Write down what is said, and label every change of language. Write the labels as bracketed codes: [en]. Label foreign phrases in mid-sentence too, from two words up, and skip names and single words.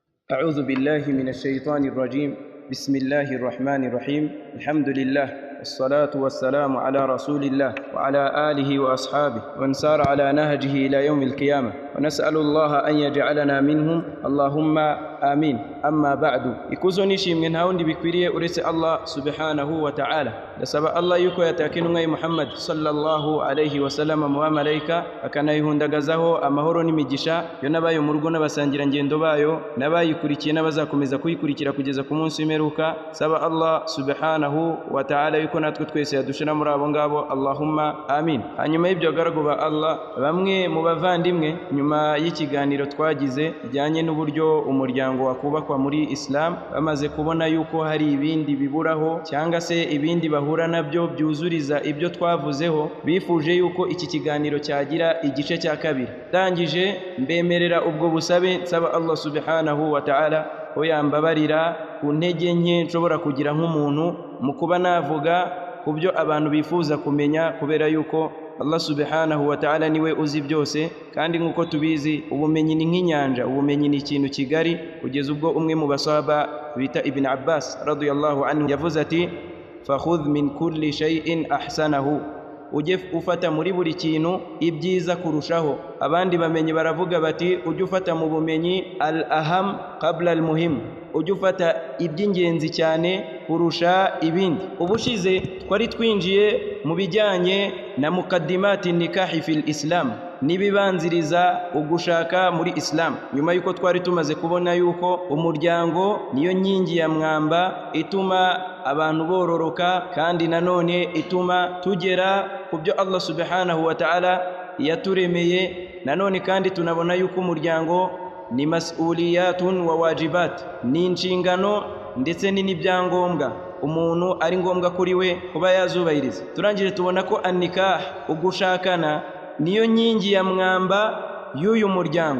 [ar] أعوذ بالله من الشيطان الرجيم. بسم الله الرحمن الرحيم. الحمد لله والصلاة والسلام على رسول الله وعلى آله وأصحابه ومن سار على نهجه إلى يوم القيامة، ونسأل الله أن يجعلنا منهم اللهم آمين. أما بعد، [rw] ikuzo nishimwe nta wundi bikwiriye uretse Allah [ar] سبحانه وتعالى. [rw] Ndasaba Allah yuko yatakinwa Muhammad [ar] صلى الله عليه وسلم [rw] mu malaika akanayihundagazaho amahoro n'imigisha yo nabayo mu rugo n'abasangira ngendo bayo nabayikurikiye n'abazakomeza kuyikurikira kugeza ku munsi w'imperuka. Saba Allah [ar] سبحانه وتعالى [rw] yuko natwe twese yadushira muri abo ngabo, [ar] اللهم آمين. [rw] Hanyuma y'ibyo garagu ba Allah, bamwe mu bavandimwe, nyuma y'ikiganiro twagize bijyanye n'uburyo umuryango wakubakwa muri Islam, bamaze kubona yuko hari ibindi biburaho cyangwa se ibindi bahura nabyo byuzuriza ibyo twavuzeho, bifuje yuko iki kiganiro cyagira igice cya kabiri. Ndangije mbemerera ubwo busabe, nsaba Allah [ar] سبحانه وتعالى [rw] ko yambabarira ku ntege nke nshobora kugira nk'umuntu mu kuba navuga ku byo abantu bifuza kumenya, kubera yuko Allah [ar] سبحانه وتعالى [rw] niwe uzi byose, kandi nk'uko tubizi ubumenyi ni nk'inyanja, ubumenyi ni ikintu kigari, kugeza ubwo umwe mu basahaba bita Ibn Abbas [ar] رضي الله عنه [rw] yavuze ati [ar] فخذ من كل شيء أحسنه, [rw] ujye ufata muri buri kintu ibyiza kurushaho. Abandi bamenyi baravuga bati ujye ufata mu bumenyi [ar] الأهم قبل المهم, [rw] ujye ufata iby'ingenzi cyane kurusha ibindi. Ubushize twari twinjiye mu bijyanye na [ar] مقدمات نكاح في الإسلام, [rw] nibibanziriza ugushaka muri Islam, nyuma yuko twari tumaze kubona yuko umuryango niyo nyingi ya mwamba ituma abantu bororoka, kandi nanone ituma tugera ku byo Allah [ar] سبحانه وتعالى [rw] yaturemeye. Nanone kandi tunabona yuko umuryango ni [ar] مسؤولية وواجبات, [rw] ni inshingano ndetse n'ibyangombwa umuntu ari ngombwa kuri we kuba yazubahiriza. Turangije tubona ko an-nikah, ugushakana, niyo nyingi ya mwamba y'uyu muryango.